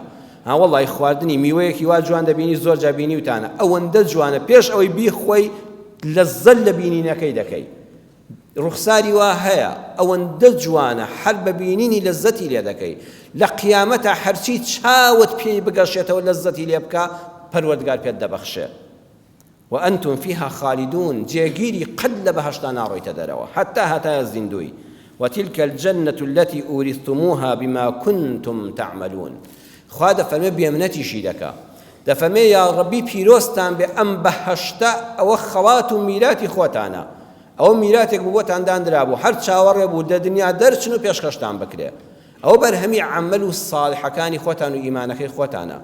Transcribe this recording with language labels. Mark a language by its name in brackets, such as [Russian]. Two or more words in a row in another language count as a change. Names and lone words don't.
[Central Kurdish] وەڵی خواردنی میوەیەکی وا جوان دەبینی زۆر جا بینی وتانە ئەوەندە جوانە، پێش ئەوەی بیخۆی لەزەت لە بینینەکەی دەکەی. ڕوخساری وا هەیە ئەوەندە جوانە هەر بە بینینی لەزەتی لێ دەکەی. لە قیامەتە هەرچی چاوت پێی بگەشێتەوە لەزەتی لێ بکە پەروەردگار پێت دەبەخشێ. [Arabic] وأنتم فيها خالدون، [Central Kurdish] جێگیری قەت لە بەهەشتا ناڕۆیتە دەرەوە حتا هەتایە زیندوی. [Arabic] وتلك الجنة التي أورثتموها بما كنتم تعملون. [Central Kurdish] خوا دەفەرمێ بێمنەتیشی دەکا، دەفەرمێ یا ڕەبی پیرۆستان بێ ئەم بەهەشتە ئەوە خەوات و میراتی خۆتانە، ئەوە میراتێک بوو بۆتان دانرا بوو، هەر چاوەڕێ بوو لە دنیا دەرچن و پێشکەشتان بکرێ، ئەوە بەرهەمی عەمەل و ساڵحەکانی خۆتان و ئیمانەکەی خۆتانە.